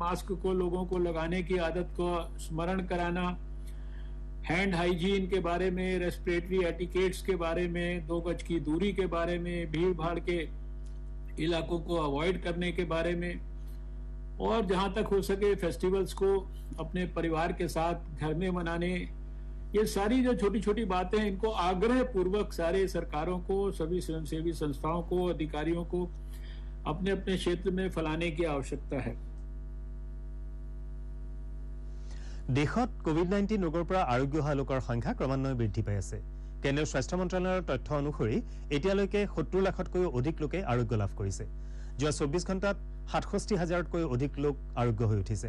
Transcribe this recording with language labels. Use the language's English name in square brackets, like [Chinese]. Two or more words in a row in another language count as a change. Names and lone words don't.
[Hindi] मास्क को लोगों को लगाने की आदत को स्मरण कराना, [English] hand hygiene [Hindi] के बारे में, [English] respiratory etiquettes [Hindi] के बारे में, 2 गज की दूरी के बारे में, भीड़ भाड़ के इलाकों को अवॉइड करने के बारे में, और जहां तक हो सके फेस्टिवल्स को अपने परिवार के साथ घर में मनाने, ये सारी जो छोटी छोटी बातें इनको आग्रह पूर्वक सारे सरकारों को, सभी स्वयंसेवी संस्थाओं को, अधिकारियों को अपने अपने क्षेत्र में फैलाने की आवश्यकता है। [Assamese] দেশত কোভিড-19 ৰোগৰ পৰা আৰোগ্য হোৱা লোকৰ সংখ্যা ক্ৰমান্বয়ে বৃদ্ধি পাই আছে। কেন্দ্ৰীয় স্বাস্থ্য মন্ত্ৰালয়ৰ তথ্য অনুসৰি এতিয়ালৈকে 70 লাখতকৈও অধিক লোকে আৰোগ্য লাভ কৰিছে। যোৱা 24 ঘণ্টাত 67,000তকৈ অধিক লোক আৰোগ্য হৈ উঠিছে।